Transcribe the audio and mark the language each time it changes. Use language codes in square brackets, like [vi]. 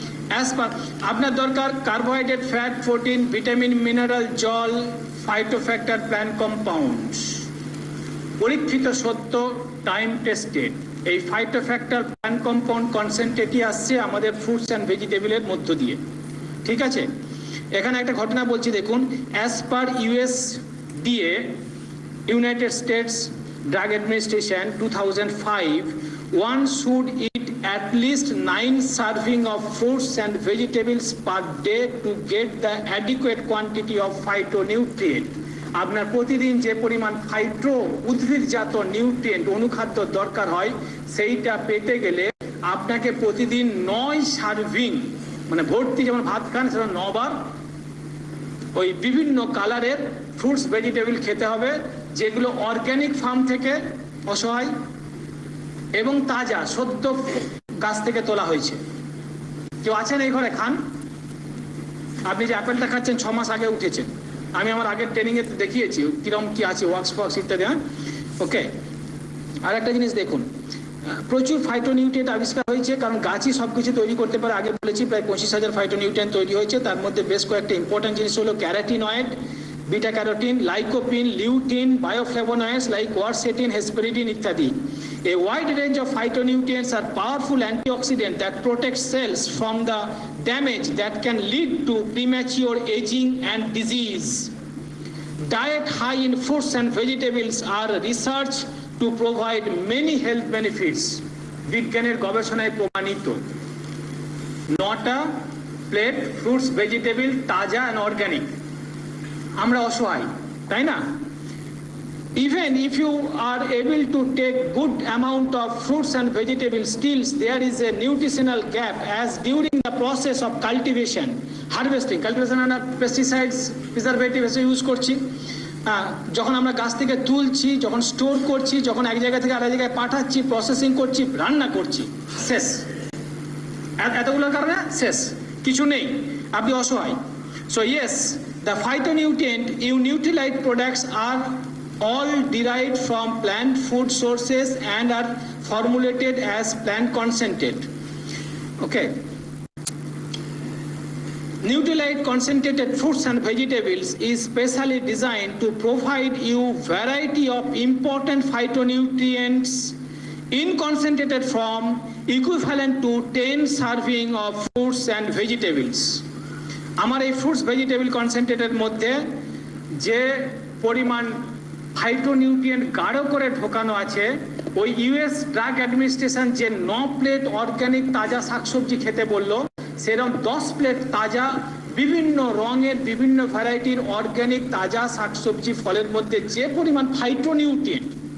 [en] as per [bn] আপনার দরকার carbohydrate, fat, protein, vitamin, mineral, জল, ফাইটোফ্যাক্টর, প্ল্যান্ট কম্পাউন্ডস, পরীক্ষিত সত্য, টাইম টেস্টেড। এই ফাইটোফ্যাক্টর, প্ল্যান্ট কম্পাউন্ড কনসেন্ট্রেটই আসছে আমাদের ফ্রুটস অ্যান্ড ভেজিটেবলের মধ্য দিয়ে, ঠিক আছে? এখানে একটা ঘটনা বলছি দেখুন। [en] As per USDA, United States Drug Administration 2005, one should eat at least 9 serving of fruits and vegetables per day to get the adequate quantity of phytonutrient. [bn] আপনার প্রতিদিন যে পরিমাণ ফাইটো উদ্ভিদজাত নিউট্রিয়েন্ট অনুখাদ্য দরকার হয়, সেইটা পেতে গেলে আপনাকে প্রতিদিন 9 সার্ভিং, মানে ভর্তি যেমন ভাত খান সেটা 9 বার ওই বিভিন্ন কালারের ফ্রুটস ভেজিটেবল খেতে হবে, যেগুলো অর্গ্যানিক ফার্ম থেকে অসহায় এবং তাজা সদ্য গাছ থেকে তোলা হয়েছে। কেউ আছেন এই ঘরে খান? আপনি যে অ্যাপেলটা খাচ্ছেন 6 মাস আগে উঠেছেন, আমি আমার আগের ট্রেনিংয়ে দেখিয়েছি কিরম কি আছে, ওয়াক্স ফক্স ইত্যাদি। হ্যাঁ, ওকে। আর একটা জিনিস দেখুন, প্রচুর ফাইটোনিউট্রিয়েন্ট আবিষ্কার হয়েছে, কারণ গাছই সব কিছু তৈরি করতে পারে। আগে বলেছি প্রায় 25,000 ফাইটোনিউট্রিয়েন্ট তৈরি হয়েছে। তার মধ্যে বেশ কয়েকটা ইম্পর্টেন্ট জিনিস হলো carotenoid, beta carotene, lycopene, lutein, বায়োফ্লেভোনয়েডস like quercetin, hesperidin ইত্যাদি। [en] A wide range of phytonutrients are powerful antioxidants that protect cells from the damage that can lead to premature aging and disease. Diet high in fruits and vegetables are researched to provide many health benefits. [bn] বিজ্ঞানের গবেষণায় প্রমাণিত। 9টা plate fruits vegetable তাজা and organic. আমরা অসহায়, তাই না? [en] Even if you are able to take good amount of fruits and vegetables, still there is a nutritional gap, as during the process of cultivation, harvesting, [bn] আমরা pesticides, preservatives use করছি, যখন আমরা গাছ থেকে তুলছি, যখন স্টোর করছি, যখন এক জায়গা থেকে আরেক জায়গায় পাঠাচ্ছি, প্রসেসিং করছি, রান্না করছি, শেষ। এতগুলোর কারণে শেষ, কিছু নেই, আপনি অসহায়। [en] So yes, the phytonutrient Nutrilite products are all derived from plant food sources and are formulated as plant concentrate. Okay. Nutrilite concentrated fruits and vegetables is specially designed to provide you variety of important phytonutrients in concentrated form equivalent to 10 serving of fruits and vegetables. [bn] আমার এই fruits vegetable কনসেন্ট্রেটের মধ্যে যে পরিমাণ phytonutrient গাঢ় করে ঢোকানো আছে, ওই US ড্রাগ অ্যাডমিনিস্ট্রেশন যে 9 প্লেট অর্গ্যানিক তাজা শাকসবজি খেতে বললো, সেরকম 10 প্লেট তাজা বিভিন্ন রঙের বিভিন্ন ভ্যারাইটির অর্গ্যানিক তাজা শাকসবজি ফলের মধ্যে যে পরিমাণ ফাইটোনিউট্রিয়েন্ট,